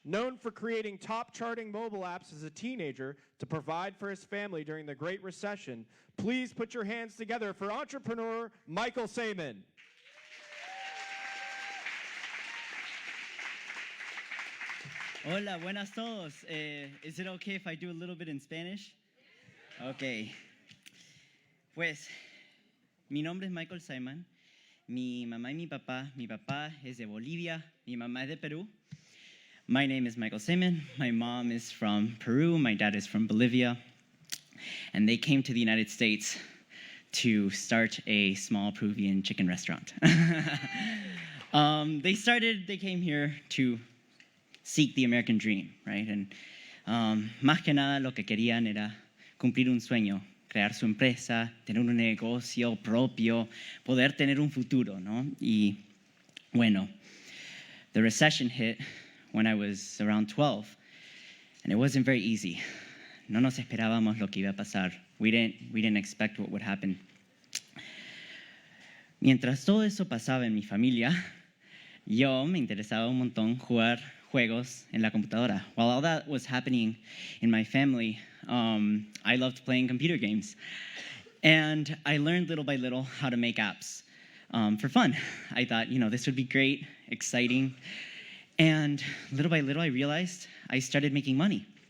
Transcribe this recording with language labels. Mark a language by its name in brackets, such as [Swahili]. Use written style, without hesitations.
[English] Known for creating top charting mobile apps as a teenager to provide for his family during the Great Recession, please put your hands together for entrepreneur Michael Saman. [Spanish] Hola, buenas todos. [English] Is it okay if I do a little bit in Spanish? Okay. [Spanish] Pues, mi nombre es Michael Simon. Mi mamá y mi papá es de Bolivia, mi mamá es de Perú. [English] My name is Michael Simon. My mom is from Peru. My dad is from Bolivia. And they came to the United States to start a small Peruvian chicken restaurant. They came here to seek the American dream, right? [Spanish] And más que nada lo que querían era cumplir un sueño, crear su empresa, tener un negocio propio, poder tener un futuro, ¿no? Y bueno, [English] the recession hit when I was around 12, and it wasn't very easy. [Spanish] No nos esperábamos lo que iba a pasar. [English] We didn't expect what would happen. [Spanish] Mientras todo eso pasaba en mi familia, yo me interesaba un montón jugar juegos en la computadora. [English] While all that was happening in my family, I loved playing computer games. And I learned little by little how to make apps for fun. I thought, this would be great, exciting. And little by little, I realized I started making money.